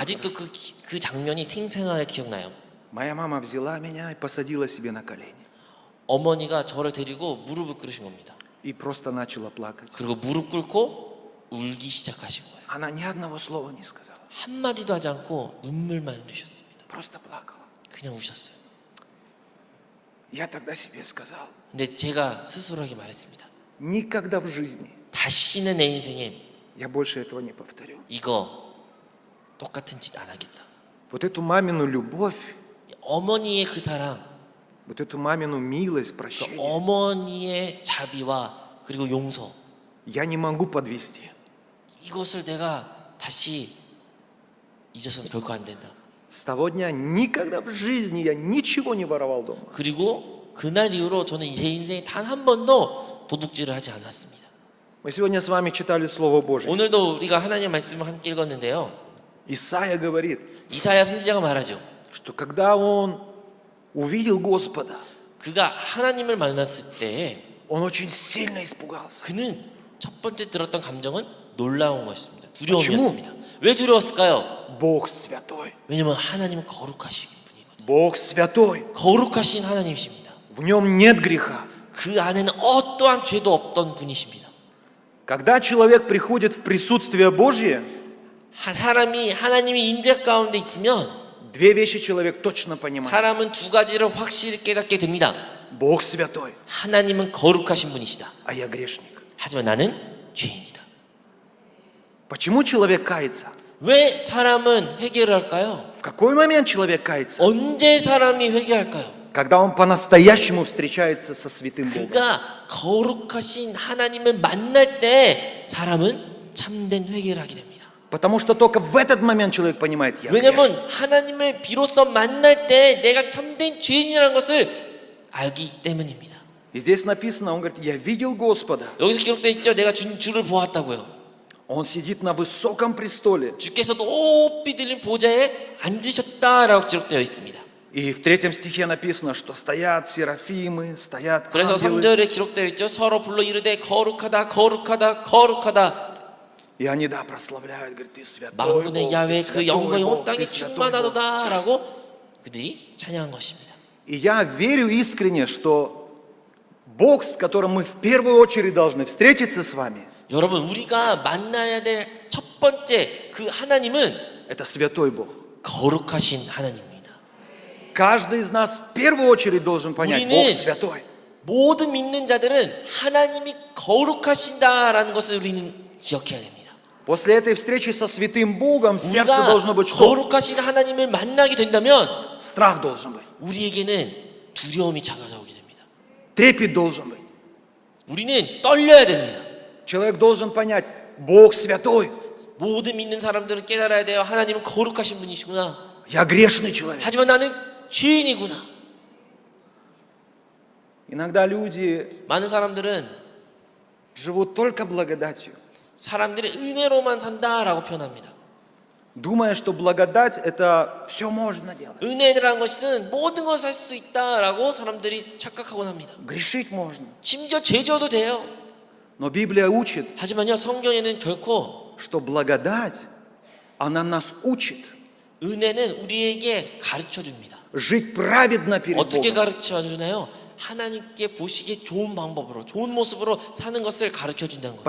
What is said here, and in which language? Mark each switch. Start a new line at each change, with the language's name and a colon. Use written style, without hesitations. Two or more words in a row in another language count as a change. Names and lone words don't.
Korean: 아직도
Russian: хорошо.
Korean: 그 장면이 생생하게 기억나요.
Russian: Моя мама взяла меня и посадила себе на колени.
Korean: 어머니가 저를 데리고 무릎을 꿇으신 겁니다.
Russian: И просто начала плакать.
Korean: 그리고 무릎 꿇고 울기 시작하신 거예요.
Russian: Она ни одного слова не сказала.
Korean: 한마디도 하지 않고 눈물만 흘리셨습니다.
Russian: Просто плакала.
Korean: 그냥 우셨어요.
Russian: Я тогда себе сказал:
Korean: 근데 제가 스스로에게 말했습니다.
Russian: никогда в жизни
Korean: 다시는 내 인생에
Russian: я больше этого не повторю.
Korean: 이거 똑같은 짓 안 하겠다.
Russian: Вот эту мамину любовь,
Korean: 어머니의 그 사랑,
Russian: вот эту мамину милость,
Korean: 그
Russian: прощение,
Korean: 어머니의 자비와 그리고 용서,
Russian: я не могу подвести.
Korean: 이것을 내가 다시 잊어서는 결코 안 된다.
Russian: С того дня никогда в жизни я ничего не воровал дома.
Korean: 그리고 그날 이후로 저는 제 인생에 단 한 번도 도둑질을 하지 않았습니다.
Russian: Мы сегодня с вами читали Слово Божье.
Korean: 오늘도 우리가 하나님의 말씀을 함께 읽었는데요.
Russian: Исаия говорит,
Korean: 이사야 선지자가 말하죠.
Russian: что когда он увидел Господа,
Korean: 그가 하나님을 만났을 때
Russian: он очень сильно испугался.
Korean: 그는 첫 번째 들었던 감정은 놀라운 것입니다. 두려움이었습니다. 왜 두려웠을까요?
Russian: Бог святой.
Korean: 왜냐면 하나님은 거룩하신 분이거든요.
Russian: Бог святой.
Korean: 거룩하신 하나님이십니다.
Russian: В нем нет греха.
Korean: 그 안에는 어떠한 죄도 없던 분이십니다.
Russian: Когда человек приходит в присутствие Божье,
Korean: 사람이 하나님의 임재 가운데 있으면
Russian: две вещи человек точно понимает.
Korean: 사람은 두 가지를 확실히 깨닫게 됩니다.
Russian: Бог святой,
Korean: 하나님은 거룩하신 분이시다.
Russian: а я грешник.
Korean: 하지만 나는 죄인이다.
Russian: Почему человек кается?
Korean: 왜 사람은 회개를 할까요?
Russian: В какой момент человек кается?
Korean: 언제 사람이 회개할까요?
Russian: Когда он по-настоящему встречается со святым Богом.
Korean: 그가 거룩하신 하나님을 만날 때 사람은 참된 회개를 하게 됩니다.
Russian: Потому что только в этот момент человек понимает, я
Korean: 왜냐면
Russian: грешник.
Korean: 하나님을 비로소 만날 때 내가 참된 죄인이라는 것을 알기 때문입니다.
Russian: И здесь написано, он говорит, я видел Господа.
Korean: 여기서 기록되어 있죠. 내가 주를 보았다고요.
Russian: Он сидит на высоком престоле.
Korean: 주께서 높이 들린 보좌에 앉으셨다라고 기록되어 있습니다.
Russian: И в 3 стихе написано, что стоят серафимы, стоят
Korean: 그래서
Russian: ангелы.
Korean: 3절에 기록되어 있죠. 서로 불러 이르되 거룩하다 거룩하다 거룩하다.
Russian: И они, да, прославляют, говорят, ты святой
Korean: 만군의
Russian: Бог,
Korean: 야외
Russian: ты
Korean: 그
Russian: святой
Korean: 영광이 온
Russian: Бог,
Korean: 땅에
Russian: ты святой Бог.
Korean: 충만하도다라고 그들이 찬양한 것입니다.
Russian: И я верю искренне, что Бог, с которым мы в первую очередь должны встретиться с вами,
Korean: 여러분 우리가 만나야 될 첫 번째 그 하나님은
Russian: это святой Бог.
Korean: 거룩하신 하나님입니다.
Russian: Каждый из нас в первую очередь должен понять,
Korean: 우리는
Russian: Бог святой.
Korean: 모든 믿는 자들은 하나님이 거룩하신다라는 것을 우리는 기억해야 됩니다.
Russian: После этой встречи со святым Богом в сердце
Korean: 우리가
Russian: должно быть что?
Korean: 거룩하신 하나님을 만나게 된다면
Russian: Страх должен быть,
Korean: 우리에게는 두려움이 찾아오게 됩니다.
Russian: трепет должен быть.
Korean: 우리는 떨려야 됩니다.
Russian: Человек должен понять, Бог святой,
Korean: 모든 믿는 사람들은 깨달아야 돼요. 하나님은 거룩하신 분이시구나.
Russian: я грешный человек.
Korean: 하지만 나는 죄인이구나.
Russian: Иногда люди
Korean: 많은 사람들은
Russian: живут только благодатью,
Korean: 사람들이 은혜로만 산다라고 표현합니다.
Russian: думая, что благодать это все можно делать.
Korean: 은혜라는 것은 모든 것을 할 수 있다라고 사람들이 착각하곤 합니다.
Russian: Грешить можно.
Korean: 심지어 제조도 돼요.
Russian: Но Библия учит,
Korean: 하지만요, 성경에는 결코
Russian: что благодать, она нас учит
Korean: 은혜는 우리에게 가르쳐 줍니다.
Russian: жить праведно перед
Korean: 어떻게
Russian: Богом.
Korean: 가르쳐 주나요? 하나님께 보시기에 좋은 방법으로, 좋은 모습으로 사는 것을 가르쳐 준다는 거예요.